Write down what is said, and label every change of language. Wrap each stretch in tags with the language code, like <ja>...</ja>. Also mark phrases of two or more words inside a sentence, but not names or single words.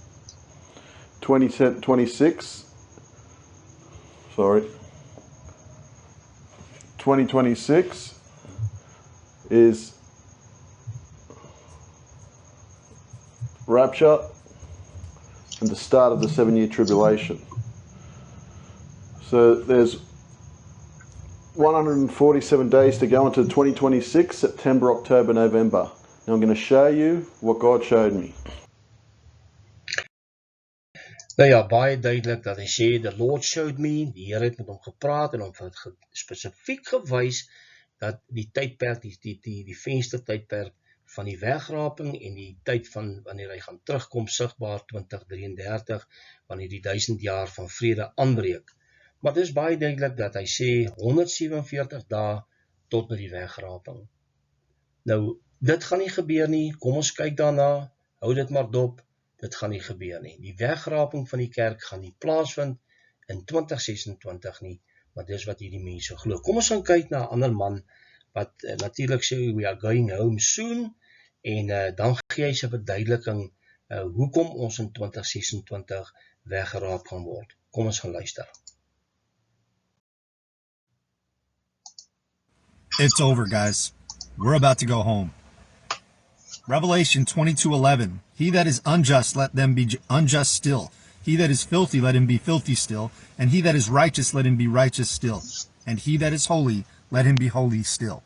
<en>2026 is rapture and the start of the 7-year tribulation. So there's 147 days to go into 2026, September, October, November. Now I'm going to show you what God showed me.</en> <af>Nou ja, baie duidelik dat hy sê,</af> <en>the Lord showed me,</en> <af>die Here het met hom gepraat en hom spesifiek gewys dat die tydperk, die venstertydperk van die wegraping en die tyd van wanneer hy gaan terugkom sigbaar 2033, wanneer die 1000 jaar van vrede aanbreek. Maar dit is baie duidelik dat hy sê 147 dae tot met die wegraping. Nou, dit gaan nie gebeur nie, kom ons kyk daarna, hou dit maar dop, dit gaan nie gebeur nie. Die wegraping van die kerk gaan nie plaasvind in 2026 nie, maar dis wat hierdie mense glo. Kom ons gaan kyk na 'n ander man wat natuurlik sê</af> <en>we are going home soon</en> <af>en dan gee hy sy verduideliking hoekom ons in 2026 weggeraap gaan word. Kom ons gaan luister.</af> <en>It's over, guys. We're about to go home. Revelation 22:11. He that is unjust, let them be unjust still. He that is filthy, let him be filthy still. And he that is righteous, let him be righteous still. And he that is holy, let him be holy still.</en>